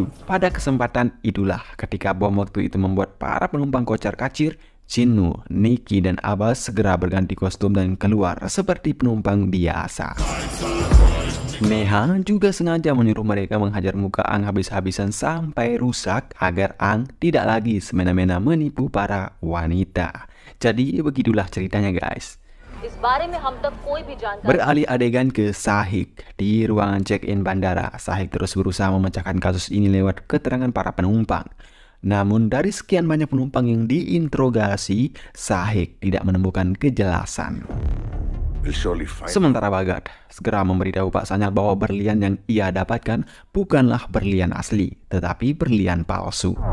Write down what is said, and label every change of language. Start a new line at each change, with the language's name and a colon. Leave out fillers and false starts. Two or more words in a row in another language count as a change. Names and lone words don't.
Indonesian: Pada kesempatan itulah ketika bom waktu itu membuat para penumpang kocar-kacir, Jinnu, Nikki, dan Abbas segera berganti kostum dan keluar seperti penumpang biasa. Neha juga sengaja menyuruh mereka menghajar muka Ang habis-habisan sampai rusak agar Ang tidak lagi semena-mena menipu para wanita. Jadi begitulah ceritanya guys.
Hindi: इस बारे में हम तक कोई भी जानकारी
Indonesian: Beralih adegan ke Shahik. Di ruangan check-in bandara, Shahik terus berusaha memecahkan kasus ini lewat keterangan para penumpang. Namun dari sekian banyak penumpang yang diinterogasi, Shahik tidak menemukan kejelasan. Sementara Bhagat segera memberitahu Pak Sanyal bahwa berlian yang ia dapatkan bukanlah berlian asli, tetapi berlian palsu.